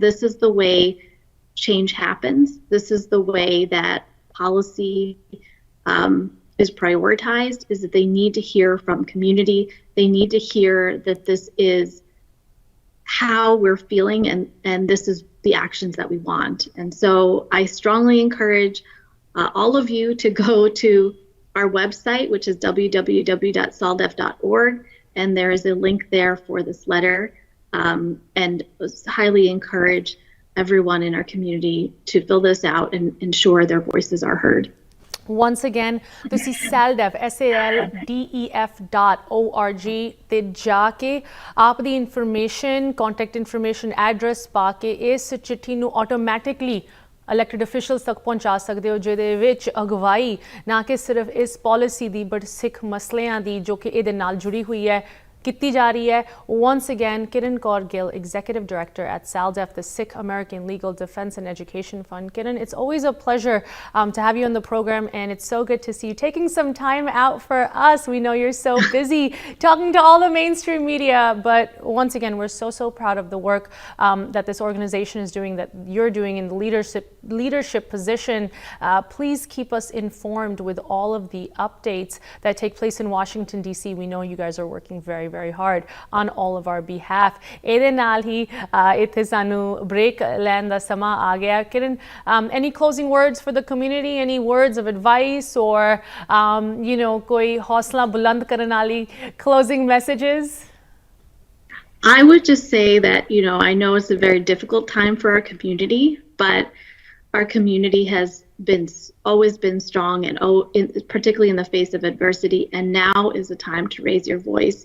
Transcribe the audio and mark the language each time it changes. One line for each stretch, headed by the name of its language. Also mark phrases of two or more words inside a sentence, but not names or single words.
English: This is the way change happens. This is the way that policy is prioritized, is that they need to hear from community. They need to hear that this is how we're feeling and this is the actions that we want. And so I strongly encourage all of you to go to our website, which is www.saldef.org, and there is a link there for this letter, and highly encourage everyone in our community to fill this out and ensure their voices are heard. Once again,
Punjabi: ਤੁਸੀਂ SALDEF SALDEF.org ਤੇ ਜਾ ਕੇ ਆਪ ਦੀ
English: information, contact information, address
Punjabi: ਪਾ ਕੇ ਇਸ ਚਿੱਠੀ ਨੂੰ
English: automatically elected officials
Hindi: तक पहुँचा सकते हो,
Punjabi: ਜਿਹਦੇ ਵਿੱਚ ਅਗਵਾਈ ਨਾ ਕਿ ਸਿਰਫ ਇਸ ਪਾਲਿਸੀ ਦੀ ਬਟ ਸਿੱਖ ਮਸਲਿਆਂ ਦੀ ਜੋ ਕਿ ਇਹਦੇ ਨਾਲ ਜੁੜੀ ਹੋਈ ਹੈ ਕੀਤੀ ਜਾ ਰਹੀ ਹੈ.
English: Once again, Kiran Kaur Gill, Executive Director at SALDEF, the Sikh American Legal Defense and Education Fund. Kiran, it's always a pleasure to have you on the program, and it's so good to see you taking some time out for us. We know you're so busy talking to all the mainstream media, but once again, we're so proud of the work that this organization is doing, that you're doing in the leadership position. Please keep us informed with all of the updates that take place in Washington, D.C. We know you guys are working very hard on all of our behalf.
Punjabi: ਇਹਦੇ ਨਾਲ ਹੀ ਇੱਥੇ ਸਾਨੂੰ break ਲੈਣ ਦਾ ਸਮਾਂ ਆ ਗਿਆ.
English: Kiran, any closing words for the community? Any words of advice or
Punjabi: ਕੋਈ ਹੌਸਲਾ ਬੁਲੰਦ ਕਰਨ ਵਾਲੀ
English: closing messages? I would just say that, I know it's a very difficult time for our community, but our community has always been strong, and particularly in the face of adversity, and now is the time to raise your voice.